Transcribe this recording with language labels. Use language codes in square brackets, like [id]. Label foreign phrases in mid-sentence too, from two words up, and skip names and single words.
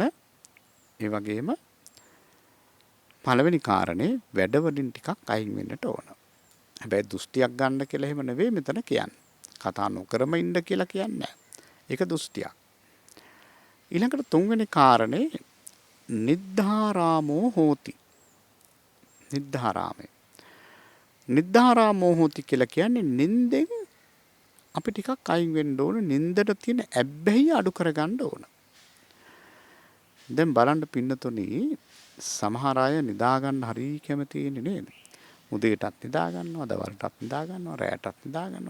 [si] ඒ වගේම පළවෙනි කාරණේ වැඩවලින් ටිකක් අයින් වෙන්නට ඕන. හැබැයි දෘෂ්ටියක් ගන්න කියලා එහෙම නෙවෙයි මෙතන කියන්නේ. කතා නොකරම ඉන්න කියලා කියන්නේ නැහැ. ඒක දෘෂ්ටියක්. ඊළඟට තුන්වෙනි කාරණේ [pi] නිද්ධාරාමෝ හෝති. [si] නිද්ධාරාමේ. [pi] නිද්ධාරාමෝ හෝති [si] කියලා කියන්නේ නින්දෙන් අපි ටිකක් අයින් වෙන්න ඕන. නින්දට තියෙන ඇබ්බැහිය අඩු කරගන්න ඕන. දැන් බලන්න පින්නතුනි සමහර අය නිදා ගන්න හරි කැමතිනේ නේද? උදේටත් නිදා ගන්නවා, දවල්ටත් නිදා ගන්නවා, රැයටත් නිදා ගන්නවා.